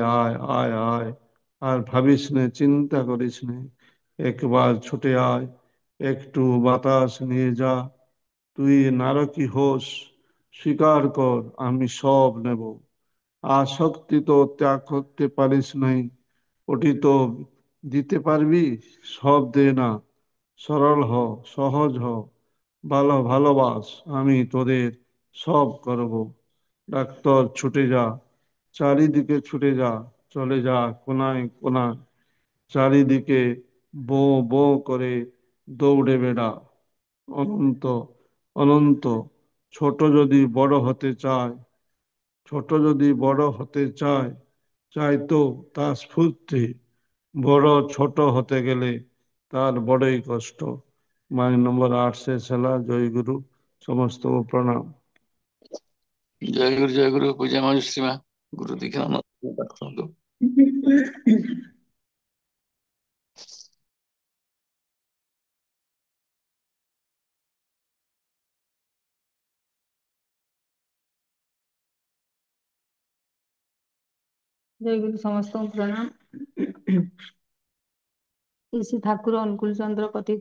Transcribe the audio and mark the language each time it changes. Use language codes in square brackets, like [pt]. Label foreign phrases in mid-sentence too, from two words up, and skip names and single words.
[bn] আয় আয় আয় আর ভাবিস নে চিন্তা করিস নে একবার ছুটে আয় একটু বাতাস নিয়ে যা তুই নারকী হোস স্বীকার কর আমি সব নেব আসক্তি তো ত্যাগ করতে পারিস নাই ওটি তো দিতে পারবি সব দে না সরল হ সহজ হ ভালোবাস আমি তোদের সব করব ডাক্তার ছুটে যা চারিদিকে ছুটে যা চলে যা কোনায় কোনায় চারিদিকে বো বো করে দৌড়ে বেড়া অনন্ত অনন্ত ছোট যদি বড় হতে চায় ছোট যদি বড় হতে চায় চাইতো তার স্ফূর্তি বড় ছোট হতে গেলে তার বড়ই কষ্ট বাণী নম্বর 8 শেষ হলা জয় গুরু সমস্ত প্রণাম জয় গুরু পূজা মজুশ্রী মা গুরু দীক্ষা নমস্কার জয় গুরু সমস্ত প্রণাম শ্রী ঠাকুর অনুকূল চন্দ্র কথিত